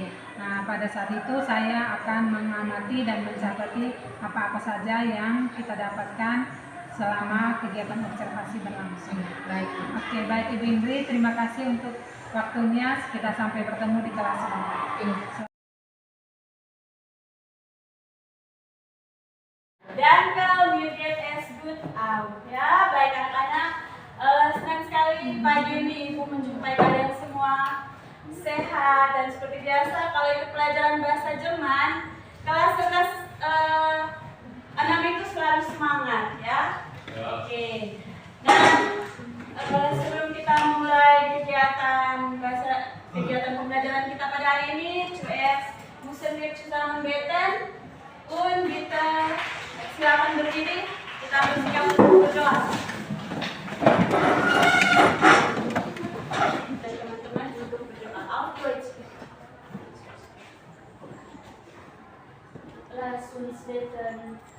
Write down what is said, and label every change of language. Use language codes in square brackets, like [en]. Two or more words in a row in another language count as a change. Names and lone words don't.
[id] Nah, pada saat itu saya akan mengamati dan mencatati apa-apa saja yang kita dapatkan selama kegiatan observasi berlangsung. Baik. Oke, baik Ibu Indri. Terima kasih untuk waktunya. Kita sampai bertemu di kelas ini. Iya. Dan kalau [en] you get as good out, [id] ya baik anak-anak, senang sekali pagi ini Ibu menjumpai kalian semua sehat, dan seperti biasa kalau itu pelajaran bahasa Jerman, kelas 6 itu selalu semangat ya. Oke. Nah, sebelum kita mulai kegiatan pembelajaran kita pada hari ini, [de] zuerst müssen wir zusammen beten. Und bitte [id] silakan berdiri, kita bersiap untuk berdoa. Dan teman-teman untuk berdoa [de] auf Deutsch. Lass uns beten.